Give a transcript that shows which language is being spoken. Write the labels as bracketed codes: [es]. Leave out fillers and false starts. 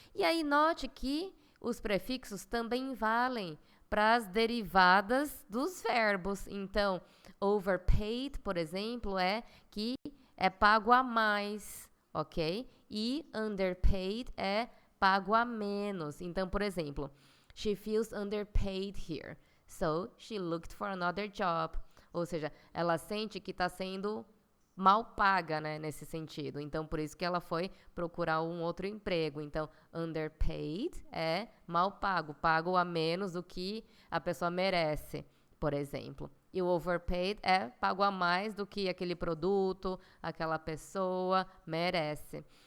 [pt] E aí, note que os prefixos também valem para as derivadas dos verbos. Então, overpaid, por exemplo, é que é pago a mais, ok? E underpaid é pago a menos. Então, por exemplo, [en] she feels underpaid here, so she looked for another job. [pt] Ou seja, ela sente que está sendo mal paga, né, nesse sentido. Então, por isso que ela foi procurar um outro emprego. Então, underpaid é mal pago, pago a menos do que a pessoa merece, por exemplo. E o overpaid é pago a mais do que aquele produto, aquela pessoa merece.